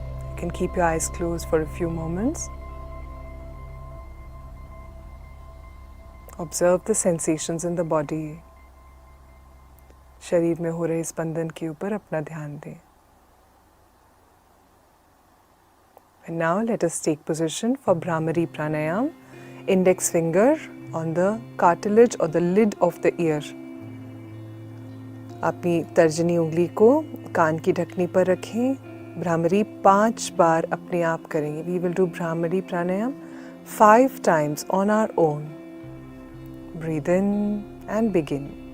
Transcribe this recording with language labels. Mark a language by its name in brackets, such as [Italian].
[English] You can keep your eyes closed for a few moments. Observe the sensations in the body. [Hindi] शरीर में हो रहे स्पंदन के ऊपर अपना ध्यान दें. [English] And now let us take position for Bhramari Pranayam. Index finger on the cartilage or the lid of the ear. [Hindi] अपनी तर्जनी उंगली को कान की ढकनी पर रखें. भ्रामरी 5 बार अपने आप करेंगे. [English] We will do Bhramari Pranayam 5 times on our own. Breathe in and begin.